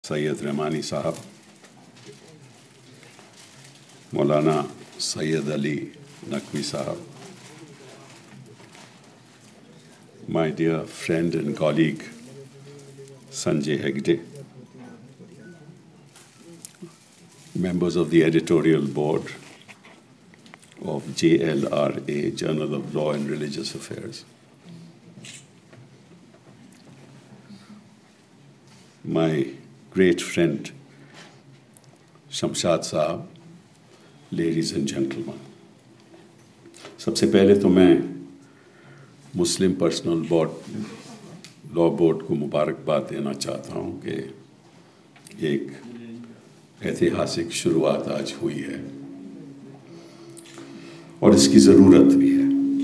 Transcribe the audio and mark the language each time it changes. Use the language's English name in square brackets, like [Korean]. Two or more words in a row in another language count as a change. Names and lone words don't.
[Hindi] सैयद रहमानी साहब, मौलाना सैयद अली नकवी साहब, [English] my dear friend and colleague Sanjay Hegde, members of the editorial board of JLRA, Journal of Law and Religious Affairs, my great friend [Hindi] शमशाद साहब, [English] ladies and gentleman, [Hindi] सबसे पहले तो मैं मुस्लिम पर्सनल लॉ बोर्ड को मुबारकबाद देना चाहता हूँ कि एक ऐतिहासिक शुरुआत आज हुई है और इसकी ज़रूरत भी है।